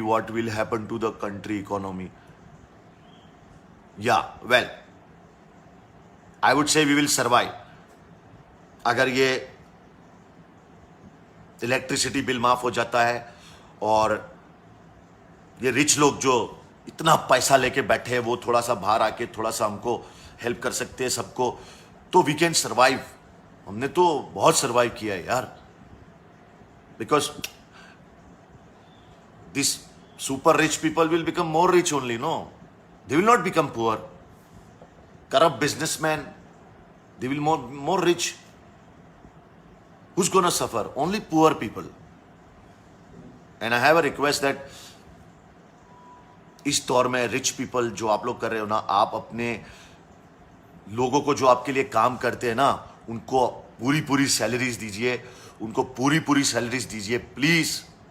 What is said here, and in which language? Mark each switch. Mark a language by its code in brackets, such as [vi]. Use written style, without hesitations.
[en] What will happen to the country economy? Yeah, well, I would say we will survive. [hi] अगर ये electricity bill माफ हो जाता है और ये रिच लोग जो इतना पैसा लेके बैठे हैं वो थोड़ा सा बाहर आके थोड़ा सा हमको हेल्प कर सकते हैं सबको, तो [en] We can survive. [hi] हमने तो बहुत सर्वाइव किया है यार, [en] Because this super rich people will become more rich only, no? They will not become poor. Corrupt businessmen, they will more rich. Who's gonna suffer? Only poor people. And I have a request that [hi] इस दौर में [en] rich people [hi] जो आप लोग कर रहे हो ना, आप अपने लोगों को जो आपके लिए काम करते हैं ना, उनको पूरी पूरी सैलरीज दीजिए, उनको पूरी पूरी सैलरीज दीजिए प्लीज।